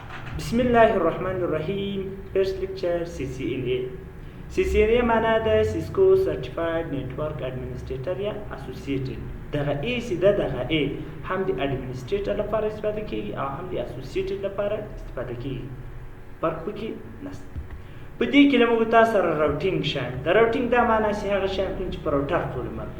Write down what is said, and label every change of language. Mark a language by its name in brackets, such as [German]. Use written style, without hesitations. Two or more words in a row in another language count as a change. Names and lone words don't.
[Arabic] بسم الله الرحمن الرحيم. [English] First lecture CCNA. CCNA [Pashto] معنا د [English] Cisco Certified Network Administrator یا Associated. [Pashto] دغه A سیده دغه A هم د Administrator لپاره استفاده کیږي او هم د Associated لپاره استفاده کیږي. فرق پکې نشته. په دې کې موږ تاسو سره راوټینګ شامل. د راوټینګ دا معنا چې هغه شامل چې په راوټر پورې مربوط.